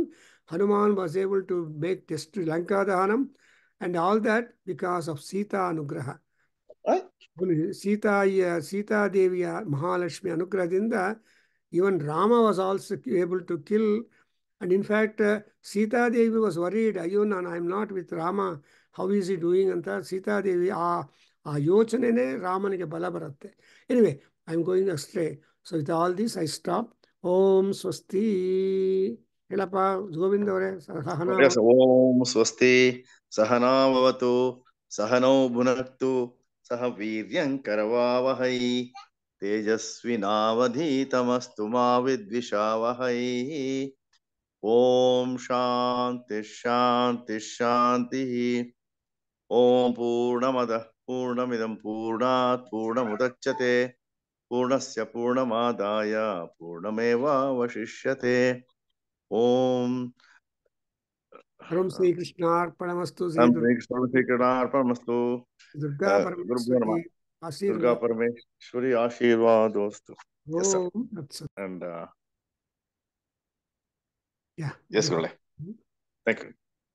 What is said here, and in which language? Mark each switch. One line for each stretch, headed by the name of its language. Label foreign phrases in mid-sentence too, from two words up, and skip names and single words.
English: Hanuman was able to make destroy Lanka Dahanam and all that because of Sita Anugraha.
Kannada: ಸೀತಾ ದೇವಿಯ ಮಹಾಲಕ್ಷ್ಮಿ ಅನುಗ್ರಹದಿಂದ,
English: even Rama was also able to kill. And in fact, Sita Devi was worried, Ayun, I am not with Rama, how is he doing?
Kannada: ಅಂತ ಸೀತಾ ದೇವಿ, ಆ ಯೋಚನೆನೇ ರಾಮನಿಗೆ ಬಲ ಬರುತ್ತೆ.
English: Anyway, I am going astray. So with all this I stop.
Sanskrit: ಓಂ ಸ್ವಸ್ತಿ.
Kannada: ಹೇಳಪ್ಪ ಗೋವಿಂದ್ ಅವರೇ.
Sanskrit: ಓಂ ಸ್ವಸ್ತಿ ಸಹನಾವವತು ಸಹನೌ ಭುನಕ್ತು ಸಹ ವೀರ್ಯಂಕರವಾವಹೈ ತೇಜಸ್ವಿನಾವಧೀತಮಸ್ತು ಮಾ ವಿದ್ವಿಷಾವಹೈ. ಓಂ ಶಾಂತಿ ಶಾಂತಿ ಶಾಂತಿ. ಓಂ ಪೂರ್ಣಮದಃ ಪೂರ್ಣಮಿದಂ ಪೂರ್ಣಾತ್ ಪೂರ್ಣಮುದಚ್ಯತೆ ಪೂರ್ಣಸ್ಯ ಪೂರ್ಣಮಾದಾಯ ಪೂರ್ಣಮೇವಾವಶಿಷ್ಯತೆ. ಓಂ ಶ್ರೀಕೃಷ್ಣಾರ್ಪಣಮಸ್ತು. ಶ್ರೀಕೃಷ್ಣಾರ್ಪಣಮಸ್ತು. ದುರ್ಗಾ ಪರಮೇಶ್ವರಿ ಆಶೀರ್ವಾದೋಸ್ತು.
English: And yes, Gurule. Thank you.